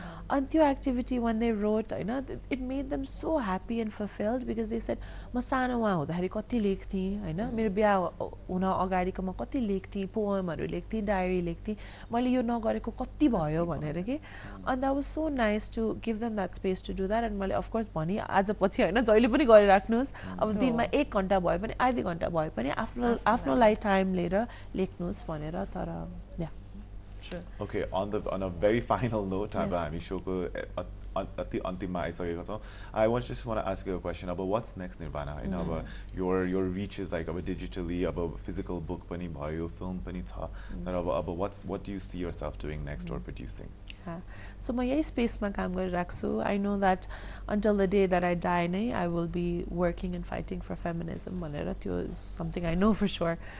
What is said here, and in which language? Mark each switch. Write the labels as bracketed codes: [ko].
[ne] अनि त्यो activity [en] one they wrote [ne] होइन [en] it made them so happy and fulfilled because they said [ne] म सानो उहाँ हुँदाखेरि कति लेख्थेँ होइन मेरो बिहा हुन अगाडिको म कति लेख्थेँ पोएमहरू लेख्थेँ डायरी लेख्थेँ मैले यो नगरेको कति भयो भनेर कि अनि [en] that was so nice to give them that space to do that and [ne] मैले अफकोर्स भनेँ आज पछि होइन जहिले पनि गरिराख्नुहोस् अब दिनमा 1 घन्टा भयो पनि आधी घन्टा भयो पनि आफ्नोलाई टाइम लिएर लेख्नुहोस् भनेर तर या [en] Okay, on a very final note, [ne] हामी showको अति अन्तिममा आइसकेको छौँ. [en] I just want to ask you a question about what's next, Nirvana. [ne] होइन अब [en] your reach is like [ne] अब digitally, अब physical book पनि भयो, film पनि छ. तर अब [en] what do you see yourself doing next or producing? [ne] So म यही स्पेसमा काम गरिरहेको छु. [en] I know that until the day that I die नै I will be working and fighting for feminism [ne] भनेर त्यो [en] is something I know for sure.